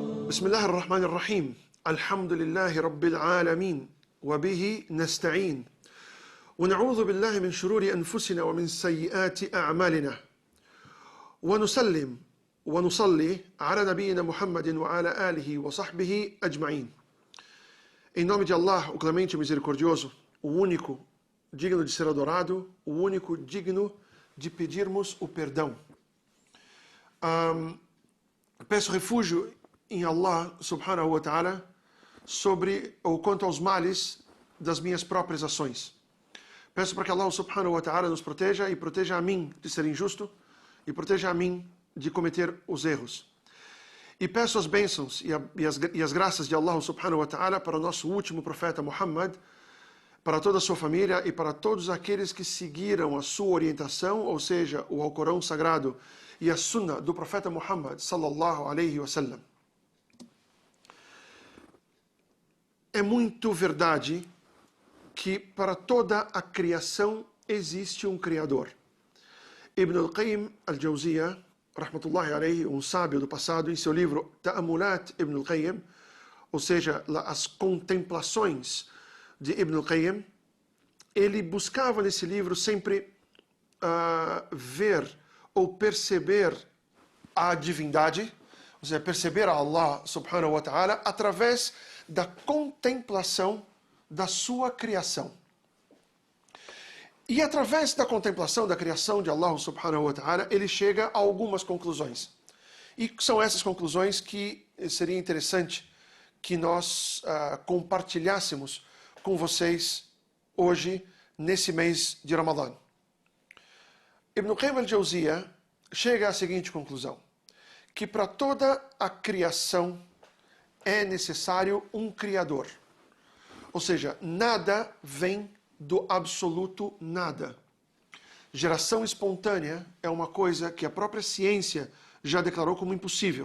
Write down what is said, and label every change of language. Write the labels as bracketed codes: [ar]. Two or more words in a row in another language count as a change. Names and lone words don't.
[ar] بسم الله الرحمن الرحيم الحمد لله رب العالمين وبه نستعين ونعوذ بالله من شرور أنفسنا ومن سيئات أعمالنا ونسلم ونصلي على نبينا محمد وعلى آله وصحبه أجمعين. [pt] Em nome de Allah, o clemente e misericordioso, o único digno de ser adorado, o único digno de pedirmos o perdão. Peço refúgio em Allah [ar] سبحانه وتعالى [pt] sobre ou quanto aos males das minhas próprias ações. Peço para que Allah [ar] سبحانه وتعالى [pt] nos proteja e proteja a mim de ser injusto e proteja a mim de cometer os erros. E peço as bênçãos e as graças de Allah [ar] سبحانه وتعالى [pt] para o nosso último profeta Muhammad, para toda a sua família e para todos aqueles que seguiram a sua orientação, ou seja, o Alcorão Sagrado e a Sunnah do profeta Muhammad [ar] صلى الله عليه وسلم. [pt] É muito verdade que para toda a criação existe um Criador. Ibn al-Qayyim al-Jawziyah, [ar] رحمة الله عليه, [pt] um sábio do passado, em seu livro Ta'amulat Ibn al-Qayyim, ou seja, as contemplações de Ibn al-Qayyim, ele buscava nesse livro sempre ver ou perceber a divindade, ou seja, perceber a Allah [ar] سبحانه وتعالى [pt] através da contemplação da sua criação. E através da contemplação da criação de Allah [ar] سبحانه وتعالى, [pt] ele chega a algumas conclusões. E são essas conclusões que seria interessante que nós compartilhássemos com vocês hoje, nesse mês de Ramadã. Ibn Qayyim al-Jawziyah chega à seguinte conclusão: que para toda a criação é necessário um Criador. Ou seja, nada vem do absoluto nada. Geração espontânea é uma coisa que a própria ciência já declarou como impossível.